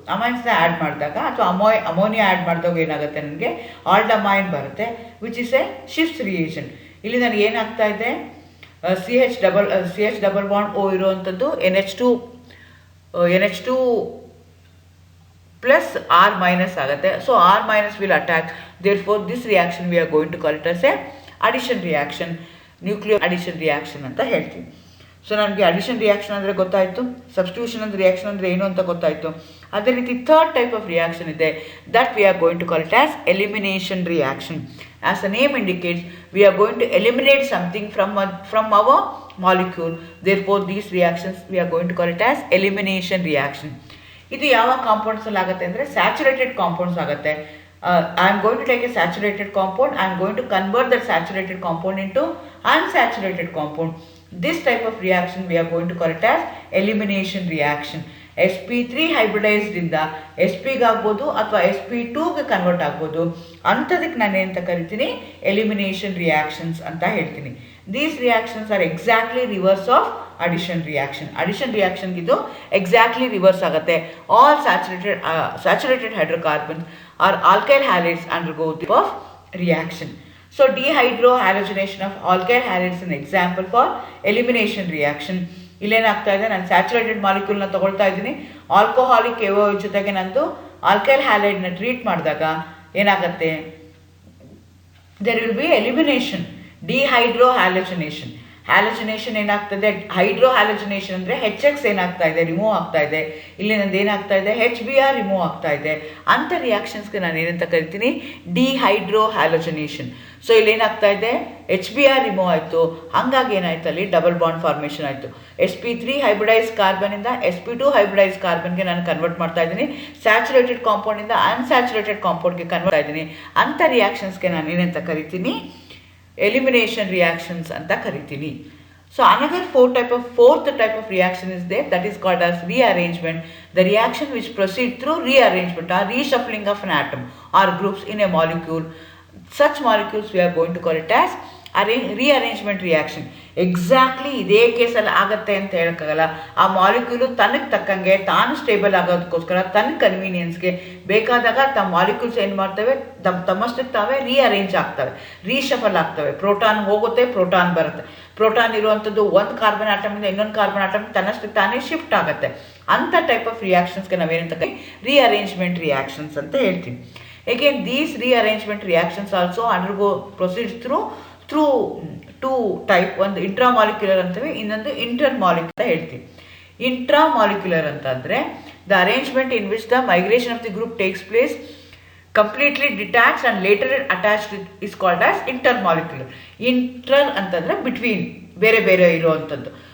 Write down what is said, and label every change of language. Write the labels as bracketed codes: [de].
[kn] ಅಮೈನ್ಸ್ನ add ಮಾಡಿದಾಗ ಅಥವಾ ammonia add ಮಾಡಿದಾಗ ಏನಾಗುತ್ತೆ, ನನಗೆ ಆಲ್ಡಮೈನ್ ಬರುತ್ತೆ [en] Which is a shift reaction. [kn] ಇಲ್ಲಿ ನನಗೆ ಏನಾಗ್ತಾ ಇದೆ, CH ಡಬಲ್ ಬಾಂಡ್ O ಇರುವಂಥದ್ದು NH2 plus R minus ಆಗುತ್ತೆ. [en] so R minus will attack, therefore this reaction we are going to call it as a addition reaction, [kn] nucleo addition reaction ಅಂತ ಹೇಳ್ತೀವಿ. So ನನಗೆ addition reaction ಅಂದರೆ ಗೊತ್ತಾಯಿತು, substitution ಅಂದರೆ reaction ಅಂದರೆ ಏನು ಅಂತ ಗೊತ್ತಾಯಿತು. ಅದೇ ರೀತಿ ಥರ್ಡ್ ಟೈಪ್ ಆಫ್ ರಿಯಾಕ್ಷನ್ ಇದೆ, [en] That we are going to call it as elimination reaction. As a name indicates, we are going to eliminate something from our molecule, therefore these reactions we are going to call it as elimination reaction. [kn] ಇದು ಯಾವ ಕಾಂಪೌಂಡ್ಸಲ್ಲಿ ಆಗುತ್ತೆ ಅಂದರೆ saturated compounds ಆಗುತ್ತೆ. [en] I am going to take a saturated compound, I am going to convert that saturated compound into unsaturated compound. This type of reaction we are going to call it as elimination reaction. [kn] sp3 hybridised ಇಂದ sp ಗೆ ಆಗ್ಬೋದು ಅಥವಾ sp2 ಗೆ convert ಆಗ್ಬೋದು. ಅಂಥದಕ್ಕೆ ನಾನು ಏನಂತ ಕರಿತೀನಿ elimination reactions ಅಂತ ಹೇಳ್ತೀನಿ. [en] These reactions are exactly reverse of addition reaction. [kn] Addition ರಿಯಾಕ್ಷನ್ಗೆ ಇದು ಎಕ್ಸಾಕ್ಟ್ಲಿ ರಿವರ್ಸ್ ಆಗುತ್ತೆ. [en] All saturated hydrocarbons are alkyl halides undergo the of reaction. So dehydrohalogenation of alkyl halides is an example for elimination reaction. [kn] ಇಲ್ಲೇನಾಗ್ತಾ ಇದೆ, ನಾನು saturated ಮಾಲಿಕ್ಯೂಲ್ನ ತೊಗೊಳ್ತಾ ಇದ್ದೀನಿ, alcoholic KOH ಜೊತೆಗೆ ನಂದು alkyl ಹ್ಯಾಲೈಡ್ನ treat ಮಾಡಿದಾಗ ಏನಾಗುತ್ತೆ, [en] there will be elimination, [kn] ಡಿಹೈಡ್ರೋಹ್ಯಾಲೋಜಿನೇಷನ್. ಹ್ಯಾಲೋಜಿನೇಷನ್ ಏನಾಗ್ತದೆ, ಹೈಡ್ರೋ ಹ್ಯಾಲೋಜಿನೇಷನ್ ಅಂದರೆ HX ಏನಾಗ್ತಾ ಇದೆ, ರಿಮೂವ್ ಆಗ್ತಾ ಇದೆ. ಇಲ್ಲಿ ನಂದು ಏನಾಗ್ತಾ ಇದೆ, HBr ರಿಮೂವ್ ಆಗ್ತಾ ಇದೆ. ಅಂಥ ರಿಯಾಕ್ಷನ್ಸ್ಗೆ ನಾನು ಏನಂತ ಕರಿತೀನಿ ಡಿಹೈಡ್ರೋ ಹ್ಯಾಲೋಜಿನೇಷನ್. ಸೊ ಇಲ್ಲಿ ಏನಾಗ್ತಾ ಇದೆ, HBr ರಿಮೂವ್ ಆಯಿತು, ಹಾಗಾಗಿ ಏನಾಯ್ತು ಅಲ್ಲಿ ಡಬಲ್ ಬಾಂಡ್ ಫಾರ್ಮೇಷನ್ ಆಯಿತು. sp3 ಹೈಬ್ರಿಡೈಸ್ ಕಾರ್ಬನಿಂದ sp2 ಹೈಬ್ರಿಡೈಸ್ ಕಾರ್ಬನ್ಗೆ ನಾನು ಕನ್ವರ್ಟ್ ಮಾಡ್ತಾ ಇದ್ದೀನಿ, ಸ್ಯಾಚುರೇಟೆಡ್ ಕಾಂಪೌಂಡಿಂದ ಅನ್ಸ್ಯಾಚುರೇಟೆಡ್ ಕಾಂಪೌಂಡ್ಗೆ ಕನ್ವರ್ಟ್ ಇದ್ದೀನಿ. ಅಂಥ ರಿಯಾಕ್ಷನ್ಸ್ಗೆ ನಾನು ಏನಂತ ಕರಿತೀನಿ ಎಲಿಮಿನೇಷನ್ ರಿಯಾಕ್ಷನ್ಸ್ ಅಂತ ಕರಿತೀನಿ. [en] So another fourth type of reaction is there, that is called as rearrangement. The reaction which proceeds through rearrangement or reshuffling of an atom or groups in a molecule. Such molecules we are going to call it as rearrangement reaction. [kn] Exactly ಇದೇ ಕೇಸಲ್ಲಿ ಆಗುತ್ತೆ ಅಂತ ಹೇಳೋಕ್ಕಾಗಲ್ಲ. ಆ molecule ತನಗೆ ತಕ್ಕಂಗೆ ತಾನು stable ಆಗೋದಕ್ಕೋಸ್ಕರ ತನ್ನ ಕನ್ವೀನಿಯನ್ಸ್ಗೆ ಬೇಕಾದಾಗ ತಮ್ಮ ಮಾಲಿಕ್ಯೂಲ್ಸ್ ಏನು ಮಾಡ್ತವೆ, ತಮ್ಮಷ್ಟಕ್ಕೆ ತಾವೇ ರೀಅರೇಂಜ್ ಆಗ್ತವೆ, ರೀಶಫಲ್ ಆಗ್ತವೆ. ಪ್ರೋಟಾನ್ ಹೋಗುತ್ತೆ, ಪ್ರೋಟಾನ್ ಬರುತ್ತೆ. ಪ್ರೋಟಾನ್ ಇರುವಂಥದ್ದು ಒಂದು ಕಾರ್ಬನ್ ಆಟಮಿಂದ ಇನ್ನೊಂದು ಕಾರ್ಬನ್ ಆಟಮ್ ತನ್ನಷ್ಟಕ್ಕೆ ತಾನೇ ಶಿಫ್ಟ್ ಆಗುತ್ತೆ. ಅಂಥ ಟೈಪ್ ಆಫ್ ರಿಯಾಕ್ಷನ್ಸ್ಗೆ ನಾವೇನಂತ ರೀಅರೇಂಜ್ಮೆಂಟ್ ರಿಯಾಕ್ಷನ್ಸ್ ಅಂತ ಹೇಳ್ತೀವಿ. [en] Again, these rearrangement reactions also proceeds through two type. [kn] ಒಂದು ಇಂಟ್ರಾಮಾಲಿಕ್ಯುಲರ್ ಅಂತೀವಿ, ಇನ್ನೊಂದು ಇಂಟರ್ಮಾಲಿಕ್ಯುಲರ್ ಅಂತ ಹೇಳ್ತೀವಿ. [en] Intramolecular ಅಂತಂದರೆ the arrangement in which the migration of the group takes place completely detached and later attached is called as intermolecular. [kn] Inter ಅಂತಂದರೆ between, ಬೇರೆ ಬೇರೆ ಇರುವಂಥದ್ದು.